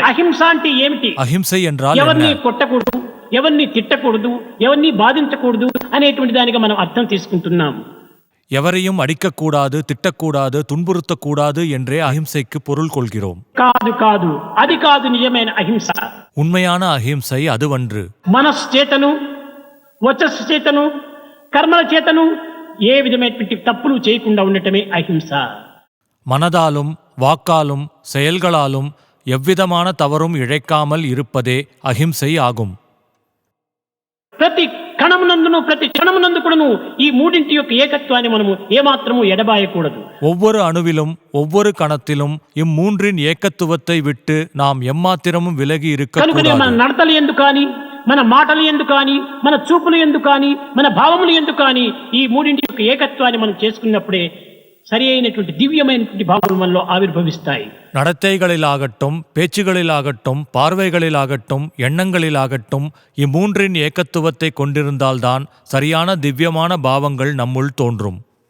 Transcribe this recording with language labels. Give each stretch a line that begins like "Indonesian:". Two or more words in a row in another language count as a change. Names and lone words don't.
Telugu: అహింస అంటే ఏమిటి?
Tamil: அஹிம்சை என்றால்
Telugu: ఎవరిని
Tamil: என்ன?
Telugu: కొట్టకూడదు, ఎవరిని తిట్టకూడదు, ఎవరిని బాధించకూడదు అనేటువంటి దానిగా మనం అర్థం తీసుకుంటున్నాం.
Tamil: எவரையும் அடிக்கக்கூடாது, திட்டக்கூடாது, துன்புறுத்தக்கூடாது என்றே அஹிம்சைக்கு பொருள் கொள்கிறோம்.
Telugu: కాదు కాదు, అది కాదు నిజమైన అహింస.
Tamil: உண்மையான அஹிம்சை அதுவன்று.
Telugu: మనస్సు చేతను, వచస్సు చేతను, కర్మల చేతను ఏ విధమైనటువంటి తప్పులు చేయకుండా ఉండటమే అహింస.
Tamil: மனதாலும் வாக்காலும் செயல்களாலும் எவ்விதமான தவறும் இழைக்காமல் இருப்பதே அஹிம்சை ஆகும்.
Telugu: ప్రతి కణమునందును, ప్రతి క్షణమునందు కూడాను ఈ మూడింటి యొక్క ఏకత్వాన్ని మనము ఏమాత్రము ఎడబాయకూడదు.
Tamil: ஒவ்வொரு அணுவிலும் ஒவ்வொரு கணத்திலும் இம்மூன்றின் ஏக்கத்துவத்தை விட்டு நாம் எம்மாத்திரமும் விலகி
Telugu: కనుకనే
Tamil: இருக்கக்கூடாது.
Telugu: మన నడతలు ఎందుకు కానీ, మన మాటలు ఎందుకు కానీ, మన చూపులు ఎందుకు కానీ, మన భావములు ఎందుకు కానీ ఈ మూడింటి యొక్క ఏకత్వాన్ని మనం చేసుకున్నప్పుడే సరి అయినటువంటి దివ్యమైనటువంటి భావములు మనలో ఆవిర్భవిస్తాయి.
Tamil: நடத்தைகளிலாகட்டும், பேச்சுகளிலாகட்டும், பார்வைகளிலாகட்டும், எண்ணங்களிலாகட்டும் இம்மூன்றின் ஏக்கத்துவத்தை கொண்டிருந்தால்தான் சரியான திவ்யமான பாவங்கள் நம்முள் தோன்றும்.